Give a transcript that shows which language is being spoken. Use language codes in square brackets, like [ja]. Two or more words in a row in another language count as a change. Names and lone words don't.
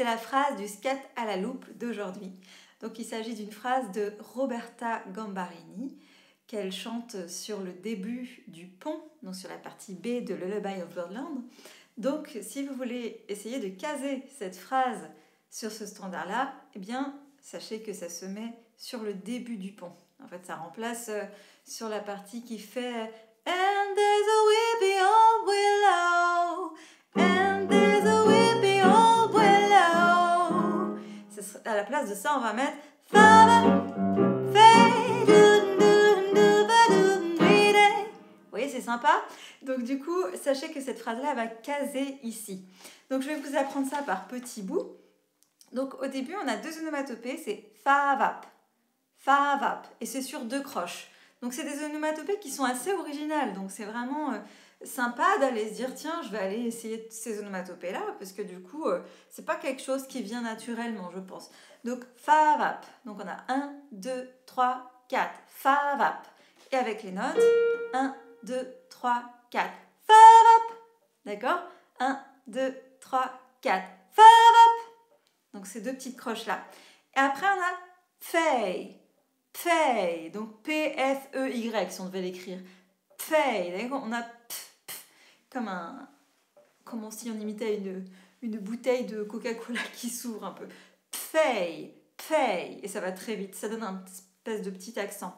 [fr] phrase du scat à la loupe d'aujourd'hui. Donc il s'agit d'une phrase de Roberta Gambarini qu'elle chante sur le début du pont, donc sur la partie B de Lullaby of Birdland. Donc si vous voulez essayer de caser cette phrase sur ce standard-là, eh bien sachez que ça se met sur le début du pont. En fait, ça remplace sur la partie qui fait [en] And there's a weepy old willow, and there's a weepy old willow. [fr] À la place de ça, on va mettre Vous voyez, c'est sympa. Donc du coup, sachez que cette phrase-là va caser ici. Donc je vais vous apprendre ça par petits bouts. Donc au début, on a deux onomatopées, c'est fa-vap, fa-vap, et c'est sur deux croches. Donc c'est des onomatopées qui sont assez originales, donc c'est vraiment sympa d'aller se dire tiens, je vais aller essayer ces onomatopées-là, parce que du coup, c'est pas quelque chose qui vient naturellement, je pense. Donc fa-vap, donc on a 1, 2, 3, 4, fa-vap, et avec les notes, 1, 2, 3, 4, fa-vap, d'accord? 1, 2, 3, 4, fa-vap. Donc ces deux petites croches-là. Et après, on a fei. Fei, donc P-F-E-Y si on devait l'écrire. Fei, d'accord? On a comme si on imitait une bouteille de Coca-Cola qui s'ouvre un peu. Fei, fei, et ça va très vite, ça donne un espèce de petit accent.